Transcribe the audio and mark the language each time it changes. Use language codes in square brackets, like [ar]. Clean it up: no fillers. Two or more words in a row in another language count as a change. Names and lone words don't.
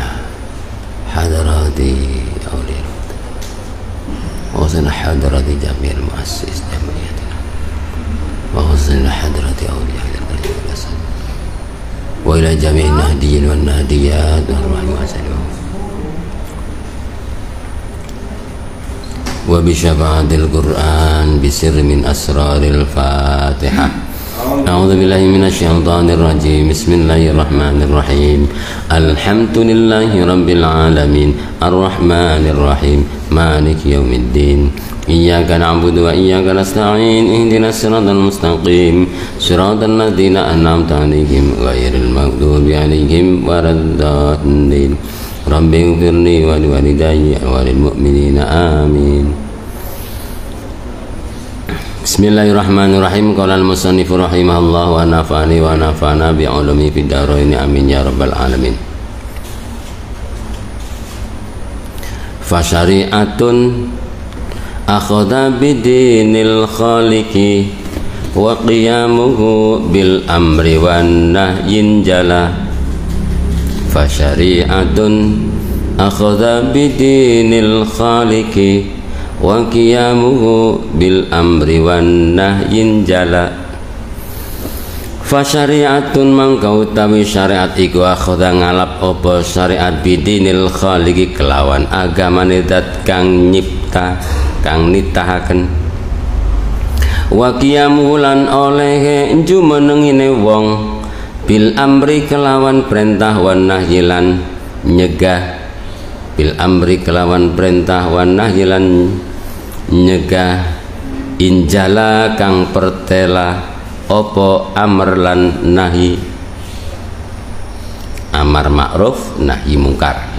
[ar] حضرة الأولياء وخصوصا حضرة جميع المؤسس جامعتنا وخصوصا حضرة الأولياء وإلى جميع النهضيين والنهضيات ورحمة الله وبشفاعة القرآن بسر من أسرار الفاتحة. أعوذ بالله من الشيطان الرجيم. بسم الله الرحمن الرحيم. الحمد لله رب العالمين. الرحمن الرحيم. مالك يوم الدين. إياك نعبد وإياك نستعين. اهدنا الصراط المستقيم. صراط الذين أنعمت عليهم غير المغضوب عليهم ولا الضالين. رب اغفر لي ولوالدي وللمؤمنين آمين. بسم الله الرحمن الرحيم. قال المصنف رحمه الله ونفعني ونفعنا بعلومه في الدارين آمين يا رب العالمين. فشريعة أخذ بدين الخالق وقيامه بالأمر والنهي جلا. فشريعة أخذ بدين الخالق وقيامه بالأمر والنهي جلا. فشريعة [jv] mangkau utawi syariat iku akhadha ngalap apa syariat [ar] بدين الخالق [jv] kelawan agamane zat kang nyipta kang nitahaken [ar] وقيامه [jv] lan olehe jumenengine wong [ar] بالأمر [jv] kelawan perintah [ar] والنهي [jv] lan nyegah [ar] بالأمر [jv] kelawan perintah [ar] والنهي [jv] lan nyegah injala kang pertela opo amr lan nahi amar ma'ruf nahi mungkar.